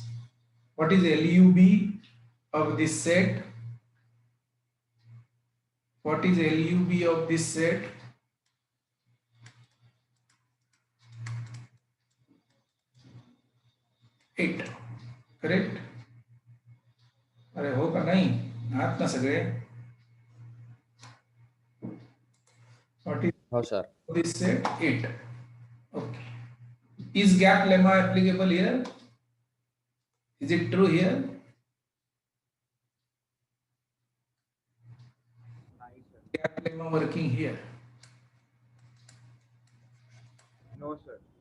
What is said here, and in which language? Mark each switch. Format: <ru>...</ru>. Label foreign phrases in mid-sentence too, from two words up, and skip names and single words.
<en>What is LUB of this set? What is LUB of this set? Eight. Correct?</en> <mr>अरे हो का नहीं? आत ना सगळे.</mr> <en>What is</en> <mr>हो सर.</mr> <en>this set? 8. Okay. Is gap lemma applicable here? Is it true here? Gap lemma working here? No, sir.</en>